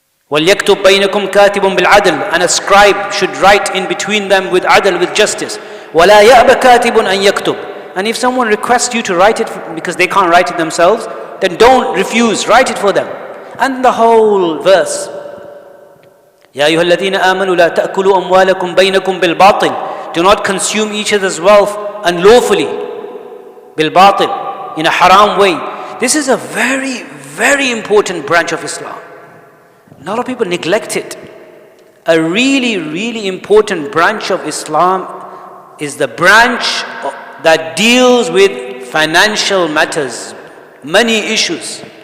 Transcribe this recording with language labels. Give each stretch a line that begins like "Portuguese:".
Arabic: وَلْيَكْتُبْ بَيْنَكُمْ كَاتِبٌ بِالْعَدْلِ,
English: and a scribe should write in between them with adl, with justice.
Arabic: وَلَا يَأْبَ كَاتِبٌ أَنْ يَكْتُبْ,
English: and if someone requests you to write it because they can't write it themselves, then don't refuse, write it for them. And the whole verse.
Arabic: يَا أَيُّهَا الَّذِينَ آمَنُوا لَا تَأْكُلُوا أَمْوَالَكُمْ بَيْنَكُمْ بِالْبَاطِلِ,
English: do not consume each other's wealth unlawfully. Bil-batil, in a haram way. This is a very, very important branch of Islam. A lot of people neglect it. A really, really important branch of Islam is the branch that deals with financial matters, money issues.